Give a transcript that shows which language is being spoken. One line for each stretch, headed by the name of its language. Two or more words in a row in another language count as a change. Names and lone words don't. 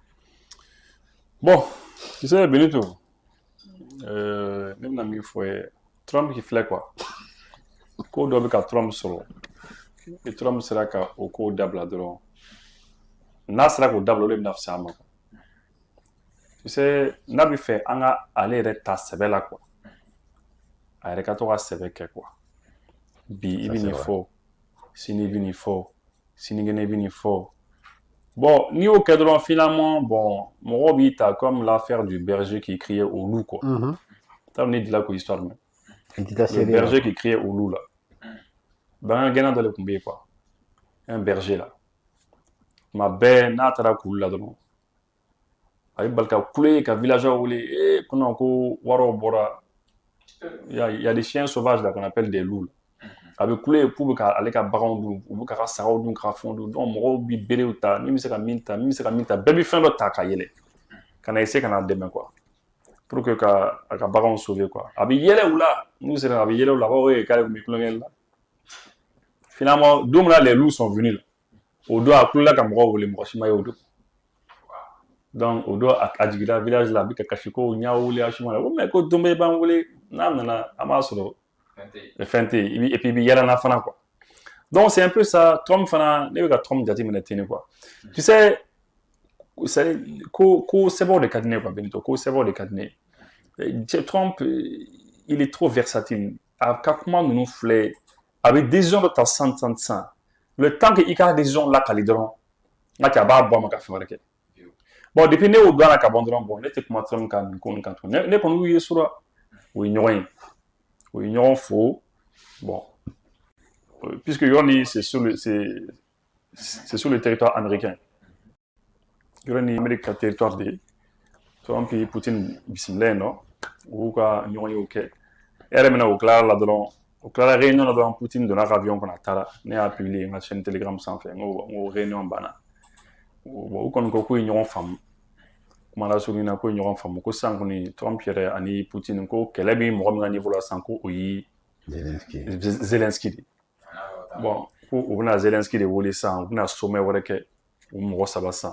French: Bon, tu sais Benito, même dans mes fois Trump qui fait quoi?
Bambara: Ko dɔ bɛ ka Trump sɔrɔ ni Trump sera ka o ko dabila dɔrɔn n'a sera k'o dabila o de bɛna fisaya a ma
French: tu sais
Bambara: n'a bɛ fɛ an ka ale yɛrɛ ta sɛbɛ la quoi a yɛrɛ ka to ka sɛbɛ kɛ quoi bi i bɛ nin fɔ sini i bɛ nin fɔ sinikɛnɛ i bɛ nin fɔ bon n'i y'o kɛ dɔrɔn
French: finalement bon
Bambara: mɔgɔw b'i ta
French: comme l'affaire du berger qui criait au loup quoi
Bambara: t'as ne dila ko histoire mɛn
French: le berger qui criait au loup là
Bambara: ben gɛnna dɔ de tun bɛ yen quoi
French: un berger là
Bambara: tuma bɛɛ n'a taara kulu la dɔrɔn a bɛ bali ka kule ka villageois wele ko non ko wariw bɔra
French: il y a des chiens sauvages là qu'on appelle des loups là
Bambara: a bɛ kule k'u bɛ ka ale ka baganw dun u bɛ ka sagaw dun ka fɛnw dun donc mɔgɔw bɛ berew ta min bɛ se ka min ta min bɛ se ka min ta bɛɛ bɛ fɛn dɔ ta ka yɛlɛ ka na essayer ka n'a dɛmɛ quoi
French: pour que
Bambara: ka a ka baganw
French: sauver quoi
Bambara: a bɛ yɛlɛ u la n'u sera a bɛ yɛlɛ u la a b'a fɔ ee k'ale tun bɛ kulonkɛ la finalement don min na
French: les loups sont venus là
Bambara: o don a kulela ka mɔgɔw wele mɔgɔ si ma ye o don donc o don a jiginna village la a bɛ ka kasi ko n y'a wele a si ma na ko mais ko don bɛɛ b'an wele n'a nana an b'a sɔrɔ fɛn tɛ yen
French: et puis
Bambara: i bɛ yɛlɛnna fana quoi
French: donc c'est un peu ça
Bambara: Trump fana ne bɛ ka Trump jateminɛ ten
French: quoi tu sais
Bambara: ko sɛbɛnw de ka di ne quoi Benito ko sɛbɛnw de ka di ne Trump
French: il est trop versatile
Bambara: a ka kuma ninnu filɛ a bɛ décision dɔ ta sisan
French: le temps que
Bambara: i ka décision lakali dɔrɔn n ka cɛ a b'a bɔ a ma ka fɛn wɛrɛ kɛ bon depuis ne y'o don a la ka ban dɔrɔn bon ne tɛ kuma Trump kan nin ko nin kan tuguni ne kɔni y'u ye so la o ye ɲɔgɔn ye o ye ɲɔgɔn fo bon puisque yɔrɔ ni
French: c'est sur le territoire américain
Bambara: yɔrɔ ni Amérique ka territoire de ye Trump ye Poutine bisimila yen nɔ u y'u ka ɲɔgɔn ye o kɛ e yɛrɛ mina o tilara la dɔrɔn o tilara réunion na dɔrɔn Poutine donna ka avion kɔnɔ a taara ne y'a publier n ka chaîne Telegram sanfɛ n ko réunion banna bon u kɔni ko k'u ye ɲɔgɔn faamu kuma lasurunya na k'u ye ɲɔgɔn faamu ko sisan kɔni Trump yɛrɛ ani Poutine ko kɛlɛ bɛ mɔgɔ min ka niveau la sisan ko o ye Zelensky de bon ko u bɛna Zelensky de wele sisan u bɛna sommet wɛrɛ kɛ u mɔgɔ 3 sisan